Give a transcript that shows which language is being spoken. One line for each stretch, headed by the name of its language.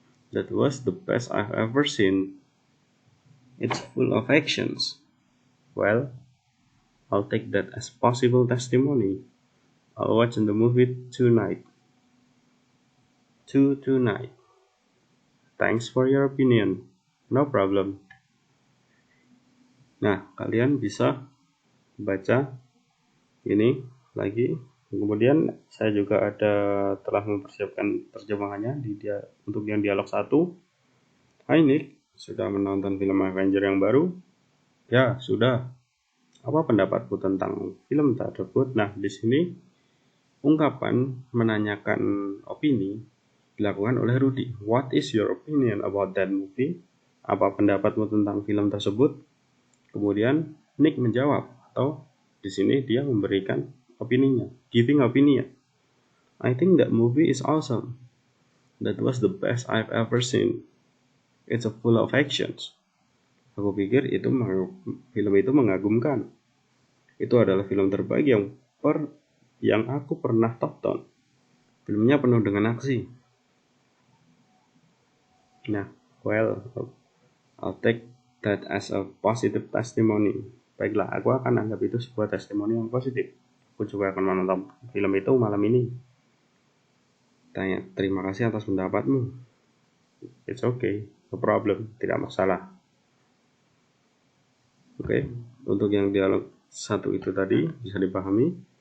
English: That was the best I've ever seen. It's full of actions. Well, I'll take that as possible testimony. I'll watch the movie tonight. Tonight. Thanks for your opinion. No problem.
Indonesian: Nah, kalian bisa baca ini lagi. Kemudian saya juga telah mempersiapkan terjemahannya untuk yang dialog 1. Hai Nick, sudah menonton film Avenger yang baru? Ya, sudah. Apa pendapatmu tentang film tersebut? Nah, di sini ungkapan menanyakan opini dilakukan oleh Rudy.
English: What is your opinion about that movie?
Indonesian: Apa pendapatmu tentang film tersebut? Kemudian Nick menjawab, atau di sini dia memberikan opininya, giving opinion.
English: I think that movie is awesome. That was the best I've ever seen. It's full of actions.
Indonesian: Aku pikir film itu mengagumkan. Itu adalah film terbaik yang aku pernah tonton. Filmnya penuh dengan aksi.
English: Nah, well, I'll take that as a positive testimony.
Indonesian: Baiklah, aku akan anggap itu sebuah testimoni yang positif. Aku juga akan menonton film itu malam ini. Tanya, terima kasih atas pendapatmu.
English: It's okay, no problem,
Indonesian: tidak masalah. Oke, untuk yang dialog 1 itu tadi bisa dipahami.